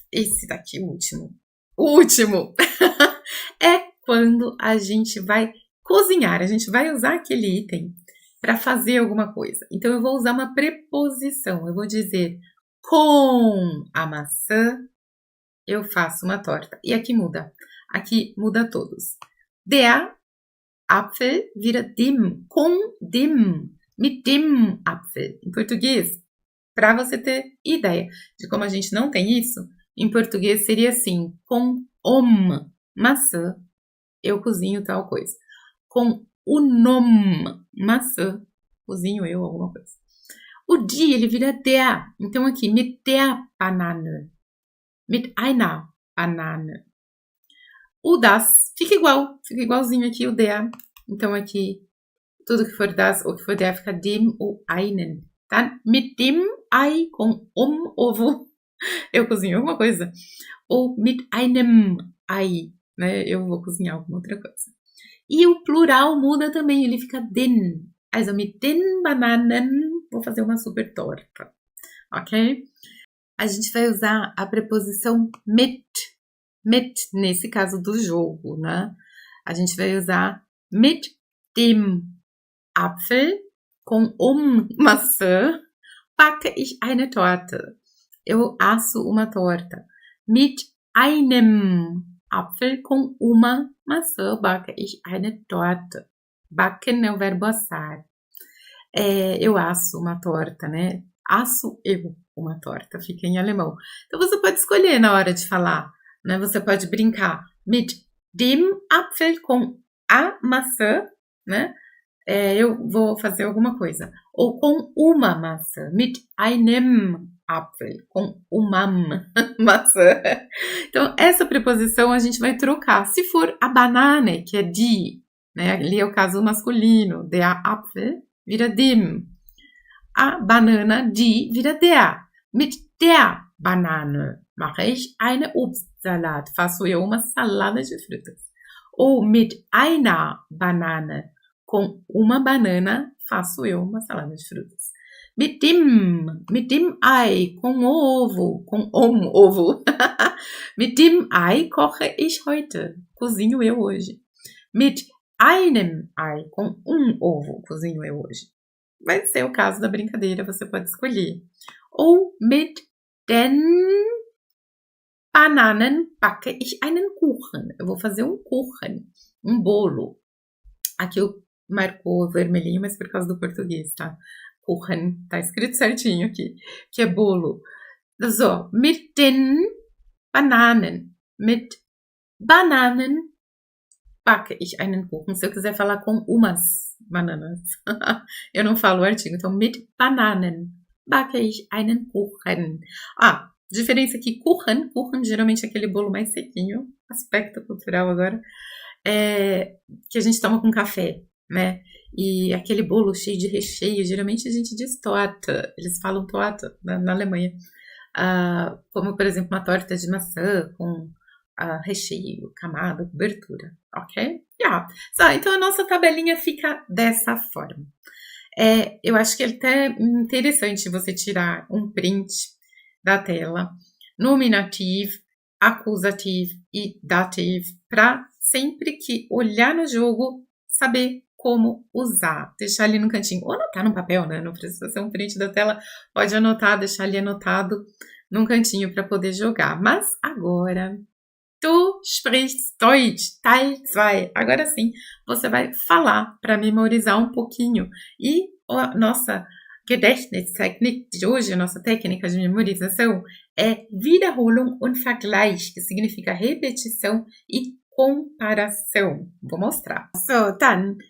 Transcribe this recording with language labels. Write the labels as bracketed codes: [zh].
[pt] Esse daqui, o último. O último é quando a gente vai cozinhar. A gente vai usar aquele item para fazer alguma coisa. Então, eu vou usar uma preposição. Eu vou dizer com a maçã eu faço uma torta. E aqui muda. Aqui muda todos. [de] Der Apfel vira dem, com dem, mit dem Apfel. [pt] Em português, para você ter ideia de como a gente não tem isso, em português seria assim, com maçã, eu cozinho tal coisa. Com o maçã, cozinho eu alguma coisa. O die, ele vira der. Então aqui, [de] mit der Banane. Mit einer Banane. [pt] O das fica igual, fica igualzinho aqui o der. Então aqui, tudo que for das ou que for der fica dem ou einen. Tá? [de] Mit dem Ei [pt] com ovo, eu cozinho alguma coisa. Ou [de] mit einem Ei, [pt] né? Eu vou cozinhar alguma outra coisa. E o plural muda também, ele fica den. [de] Also mit den Bananen, [pt] vou fazer uma super torta, ok? A gente vai usar a preposição mit, nesse caso do jogo, né? A gente vai usar [de] mit dem Apfel, [pt] com maçã, [de] backe ich eine Torte. [pt] Eu asso uma torta. [de] Mit einem Apfel, [pt] com uma maçã, [de] backe ich eine Torte. [pt] Backen é o verbo assar. Eu asso uma torta, né? Asso eu uma torta, fica em alemão. Então, você pode escolher na hora de falar, né? Você pode brincar [de] mit dem Apfel, [pt] com a maçã, né? Eu vou fazer alguma coisa. Ou com uma maçã, [de] mit einem Apfel, [pt] com uma maçã. Então, essa preposição a gente vai trocar. Se for a banane, que é die, né? Ali é o caso masculino, [de] der Apfel [pt] vira dem. A banana, die, vira der. [de] Mit der Banane mache ich eine Obstsalat. [pt] Faço eu uma salada de frutas. Ou [de] mit einer Banane. [pt] Com uma banana, faço eu uma salada de frutas. Mit dem Ei, com ovo, com ovo. [de] Mit dem Ei koche ich heute. [pt] Cozinho eu hoje. [de] Mit einem Ei, [pt] com ovo, cozinho eu hoje. Vai ser o caso da brincadeira, você pode escolher. [de] Ou mit den Bananen backe ich einen Kuchen. [pt] Eu vou fazer um Kuchen, um bolo. Aqui eu marcou vermelhinho, mas por causa do português, tá? Kuchen, tá escrito certinho aqui, que é bolo. [de] So, mit den Bananen. Mit Bananen backe ich einen Kuchen. [pt] Se eu quiser falar com umas bananas, eu não falo o artigo. [de] Então, mit Bananen backe ich einen Kuchen. [pt] Diferença aqui, Kuchen geralmente é aquele bolo mais sequinho, aspecto cultural agora, que a gente toma com café, né? E aquele bolo cheio de recheio, geralmente a gente diz Torte, eles falam Torte na Alemanha, como por exemplo uma torta de maçã com recheio, camada, cobertura, ok? Então a nossa tabelinha fica dessa forma. Eu acho que é até interessante você tirar um print da tela, nominativo, acusativo e dativo, para sempre que olhar no jogo, saber como usar. Deixar ali no cantinho, ou anotar no papel, né? Não precisa ser um print da tela, pode anotar, deixar ali anotado num cantinho para poder jogar. Mas agora, [de] du sprichst Deutsch, Teil 2. [pt] Agora sim, você vai falar para memorizar um pouquinho. E a nossa Gedächtnistechnik de hoje, a nossa técnica de memorização, é [de] Wiederholung und Vergleich, [pt] que significa repetição e comparação. Vou mostrar. [de] So, dann.